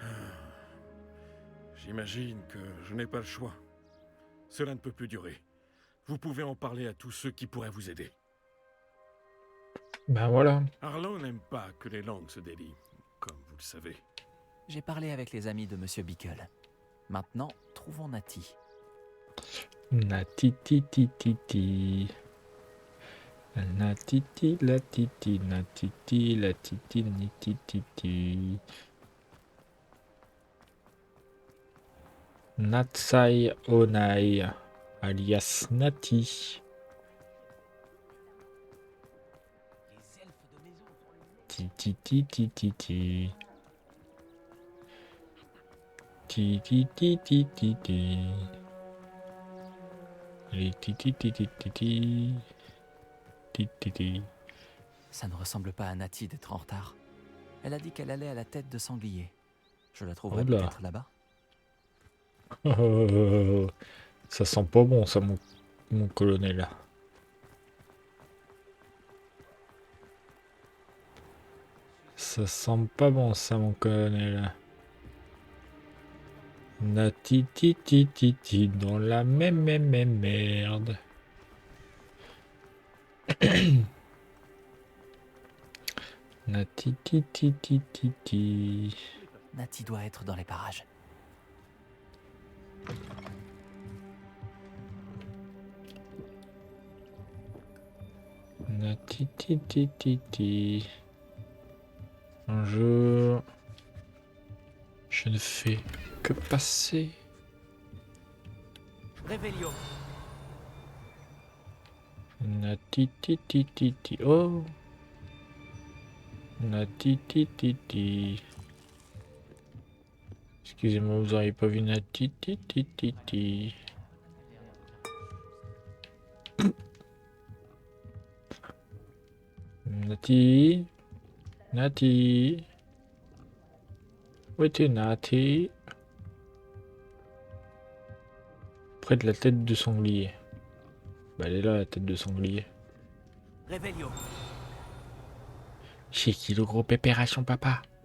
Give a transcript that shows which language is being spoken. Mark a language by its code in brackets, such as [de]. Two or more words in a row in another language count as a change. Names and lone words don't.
[fr] J'imagine que je n'ai pas le choix. Cela ne peut plus durer. Vous pouvez en parler à tous ceux qui pourraient vous aider. Ben voilà. Harlow n'aime pas que les langues se délient, comme vous le savez. J'ai parlé avec les amis de Monsieur Bickle. Maintenant, trouvons Natty. Natiti. Natiti, la titi, natiti, la titi, nititi. Natsai Onai, alias Nati. Titi. Titi. Les titi. Ça ne ressemble pas à Natty d'être en retard. Elle a dit qu'elle allait à la tête de sanglier. Je la trouverai Oh là. peut-être là-bas. Ça sent pas bon ça mon colonel. Ça sent pas bon ça mon colonel. Nati ti ti ti ti dans la même merde. Nati ti ti ti ti ti. Nati doit être dans les parages. Nati ti ti ti ti. Un jour, je ne fais que passer. Réveillon. Nati ti ti ti ti. Oh. Nati ti ti ti. Excusez-moi, vous n'auriez pas vu Nati ti ti ti ti. Nati. Nati. Où es-tu, Nati? Près de la tête de sanglier. Bah, elle est là, la tête de sanglier. Réveillon. C'est qui le gros pépère à son papa?